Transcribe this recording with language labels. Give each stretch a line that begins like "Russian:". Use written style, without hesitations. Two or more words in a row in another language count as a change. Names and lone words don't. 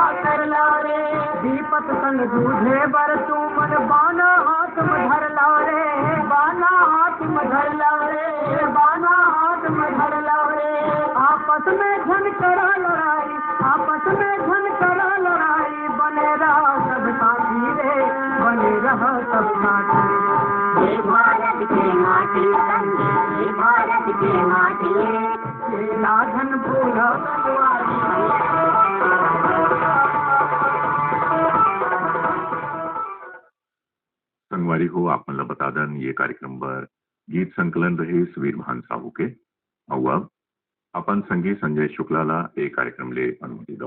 Chhattisgarhi: कर लो रे दीपक संग दूधे बर तू मन बाना हाथ में धर लो रे बाना हाथ में धर लो रे बाना हाथ में धर लो रे आपस में झन करा लड़ाई आपस में झन करा लड़ाई बने रहा सब साथी रे बने रहा सब साथी ये भारत की माटी ये भारत की माटी ये लाधन पूरा संगवारी हो आप मला बता दन ये कार्यक्रम बर गीत संकलन रहे सुवीर भान साहू के और अब अपन संगी संजय शुक्ला ला एक कार्यक्रम ले अनुमति दो।